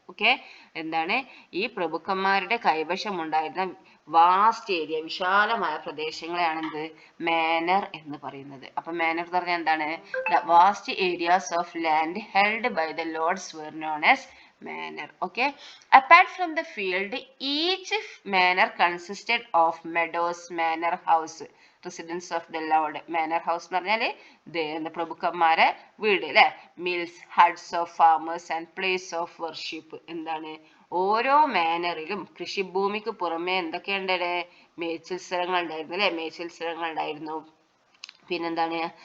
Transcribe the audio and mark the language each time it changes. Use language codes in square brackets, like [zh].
[ml] Okay, എന്താണ്? ഈ പ്രഭുക്കന്മാരുടെ കൈവശം ഉണ്ടായിരുന്ന വാസ്റ്റ് ഏരിയ, വിശാലമായ പ്രദേശങ്ങളെയാണ് എന്ത്? മാനർ എന്ന് പറയുന്നത്. അപ്പൊ മാനർ എന്ന് പറഞ്ഞാൽ എന്താണ്? [en] The vast areas of land held by the lords were known as manor. Okay, apart from the field, each manor consisted of meadows, manor house, residence of the lord. Manor house [ml] എന്ന് പറഞ്ഞാല് പ്രഭുക്കന്മാരെ വീട് അല്ലെ, [en] Mills, huts of farmers and place of worship. [ml] എന്താണ്? ഓരോ മാനറിലും കൃഷിഭൂമിക്ക് പുറമെ എന്തൊക്കെയുണ്ട്? മേച്ചിൽ സ്ഥലങ്ങൾ ഉണ്ടായിരുന്നു അല്ലെ, മേച്ചിൽ സ്ഥലങ്ങൾ ഉണ്ടായിരുന്നു. പിന്നെന്താണ്?